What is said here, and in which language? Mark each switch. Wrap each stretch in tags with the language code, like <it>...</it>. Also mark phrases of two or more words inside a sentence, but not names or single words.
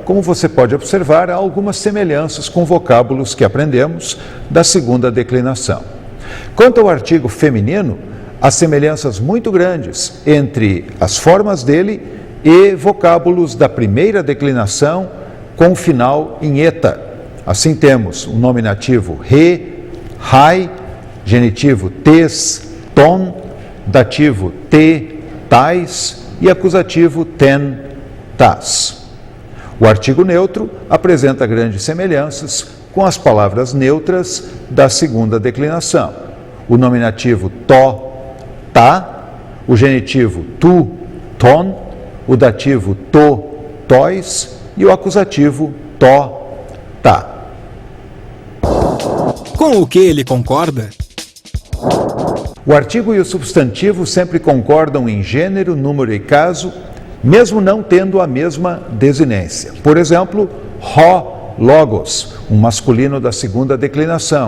<pt>Como você pode observar, há algumas semelhanças com vocábulos que aprendemos da segunda declinação. Quanto ao artigo feminino, há semelhanças muito grandes entre as formas dele e vocábulos da primeira declinação com final em eta. Assim temos o nominativo re, hai, genitivo tes, ton, dativo te, tais e acusativo ten, tas. O artigo neutro apresenta grandes semelhanças com as palavras neutras da segunda declinação. O nominativo to, ta, o genitivo tu, ton, o dativo to, tois e o acusativo to, ta. Com o que ele concorda? O artigo e o substantivo sempre concordam em gênero, número e caso, mesmo não tendo a mesma desinência. Por exemplo, ro, logos, um masculino da segunda declinação.</pt>